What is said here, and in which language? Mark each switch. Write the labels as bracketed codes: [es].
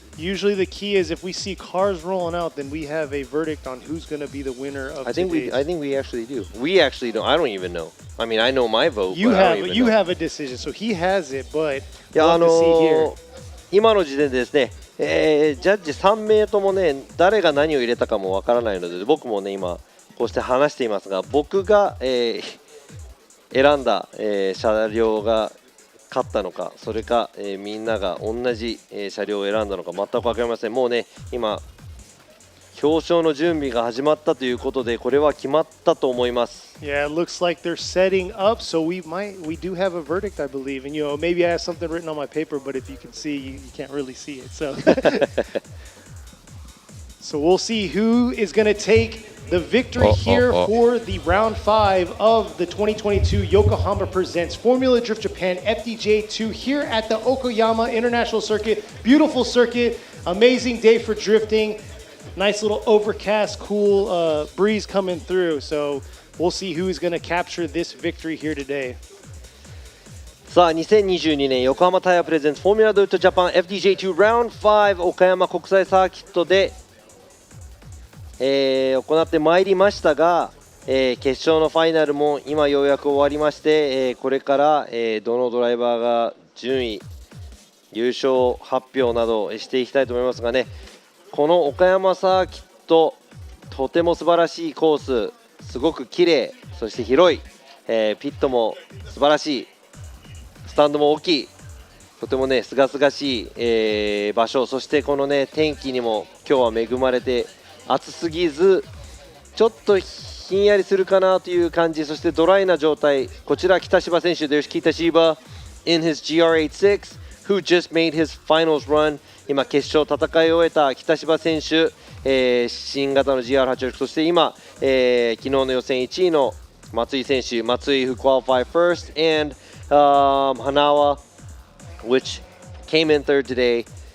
[en] Usually the key is if we see cars rolling out, then we have a verdict on who's going to be the winner of today's. I think we actually do. We actually don't. I don't even know. I mean, I know my vote. You but I don't even know. have a decision, so he has it, but [ja] いや [en] we'll have to see here. [ja] 今の時点でですね、ジャッジ3名ともね、誰が何を入れたかもわからないので、僕もね今こうして話していますが、僕が、選んだ、車両が勝ったのか、それか、みんなが同じ、車両を選んだのか全く分かりません。もうね今表彰の準備が始まったということで、これは決まったと思います。 [en] Yeah, it looks like they're setting up, so we do have a verdict, I believe. And maybe I have something written on my paper, but if you can see, you can't really see it. So, so we'll see who is going to take the victory here for the round 5 of the 2022 Yokohama Presents Formula Drift Japan FDJ2 here at the Okoyama International Circuit. Beautiful circuit, amazing day for drifting. Nice little overcast, cool breeze coming through. So we'll see who's going to capture this victory here today. [ja] さあ2022年横浜タイヤプレゼンツフォーミュラドリフトジャパン FDJ2 Round 5岡山国際サーキットで、行ってまいりましたが、決勝のファイナルも今ようやく終わりまして、これから、どのドライバーが順位優勝発表などしていきたいと思いますがね、この岡山サーキットとても素晴らしいコース、すごく綺麗、そして広い、ピットも素晴らしい、スタンドも大きい、とてもね清々しい、場所、そしてこのね天気にも今日は恵まれて暑すぎずちょっとひんやりするかなという感じ、そしてドライな状態。こちら北芝選手、 [en] There's Kita Shiba in his GR86 who just made his finals run。 [ja] 今決勝戦い終えた北芝選手、新型の GR86、そして今、昨日の予選1位の松井選手、松井 [en] who qualified first and Hanawa which came in third today。